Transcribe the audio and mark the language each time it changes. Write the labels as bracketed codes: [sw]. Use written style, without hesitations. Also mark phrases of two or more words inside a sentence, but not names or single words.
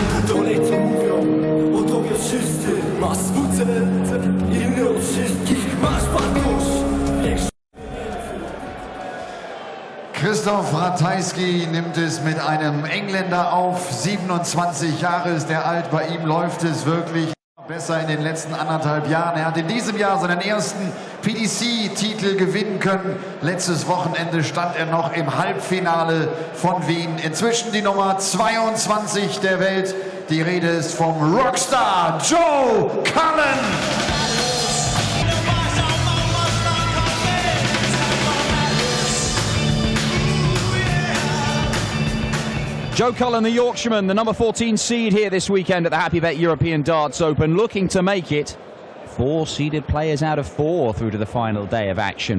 [pl] Stolecie mówią o tobie wszyscy. Masz swój cel, inny od wszystkich. Masz wartość, większą. [de] Christoph Ratajski nimmt es mit einem Engländer auf. 27 Jahre ist er alt. Bei ihm läuft es wirklich besser in den letzten 1,5 Jahren. Er hat in diesem Jahr seinen ersten PDC-Titel gewinnen können. Letztes Wochenende stand er noch im Halbfinale von Wien. Inzwischen die Nummer 22 der Welt. Die Rede ist vom Rockstar Joe Cullen. [en] Joe Cullen, the Yorkshireman, the number 14 seed here this weekend at the Happy Bet European Darts Open, looking to make it 4 seeded players out of 4 through to the final day of action.